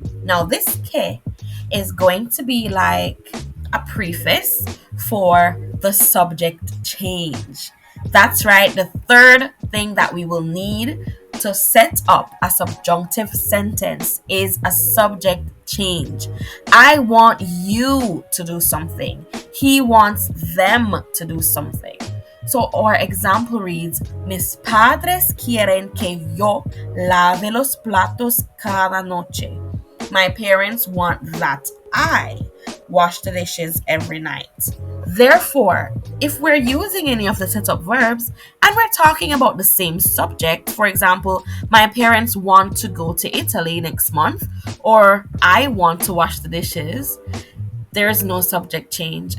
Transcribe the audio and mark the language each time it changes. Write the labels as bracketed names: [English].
[English] Now this que is going to be like a preface for the subject change. That's right, the third thing that we will need to set up a subjunctive sentence is a subject change. I want you to do something. He wants them to do something. So our example reads, [Spanish] mis padres quieren que yo lave los platos cada noche. [English] My parents want that I wash the dishes every night. Therefore, if we're using any of the setup verbs and we're talking about the same subject, for example, my parents want to go to Italy next month, or I want to wash the dishes, there is no subject change.